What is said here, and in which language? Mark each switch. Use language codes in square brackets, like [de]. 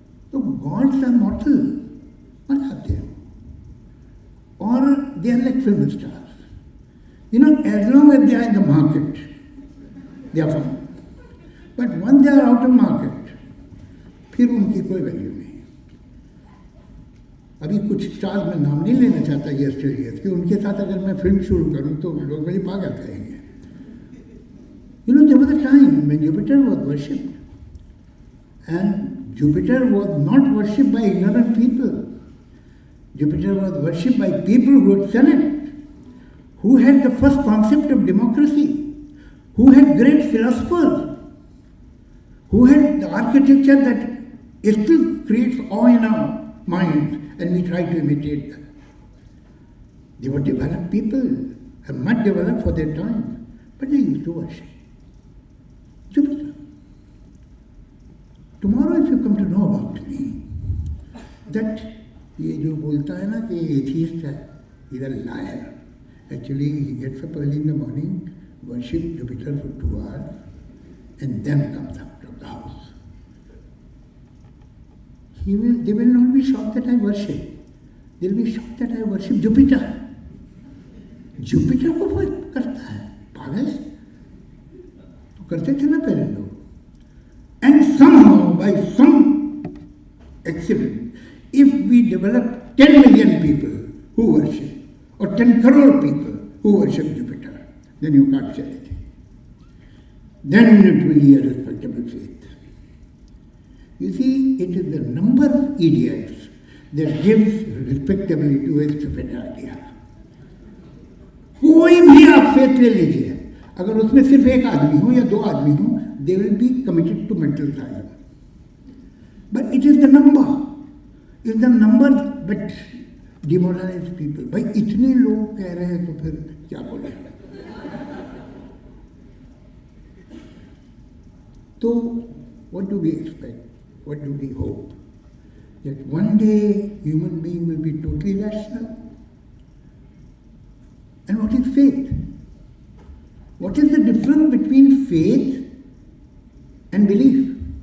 [en] So gods are mortal. What are they? Or they are like film stars. You know, as long as they are in the market, they are fine. But once they are out of market, [hi] फिर उनकी कोई value नहीं। अभी कुछ stars में नाम नहीं लेना चाहता ये ऑस्ट्रेलियंस कि उनके साथ अगर मैं फिल्म शुरू करूं तो लोग मुझे पागल कहेंगे। [en] You know, there was a time when Jupiter was worshipped, and Jupiter was not worshipped by ignorant people. Jupiter was worshipped by people who had Senate, who had the first concept of democracy, who had great philosophers, who had the architecture that still creates awe in our minds, and we try to imitate them. They were developed people, and much developed for their time, but they used to worship Jupiter. Tomorrow, if you come to know about me, that [hi] ये जो बोलता है ना कि atheist है, [en] he's a liar. Actually, he gets up early in the morning, worship Jupiter for 2 hours, and then comes out of the house. They will not be shocked that I worship. They will be shocked that I worship Jupiter. [hi] Jupiter को वो करता है, पागल है? तो करते थे ना पहले लोग. [en] And somehow, by some accident, if we develop 10 million people who worship, or 10 crore people who worship Jupiter, then you can't say anything. Then it will be a respectable faith. You see, it is the number of idiots that gives respectability to a stupid idea. [hi] कोई भी आप faith ले लीजिए, अगर उसमें सिर्फ एक आदमी हो या 2 आदमी हो, [en] they will be committed to mental asylum. But it is the number. It is the number that demoralizes people. [hi] भाई इतने लोग कह रहे हैं तो फिर क्या बोले? [en] तो what do we expect? What do we hope? That one day human being will be totally rational? And what is faith? What is the difference between faith and belief?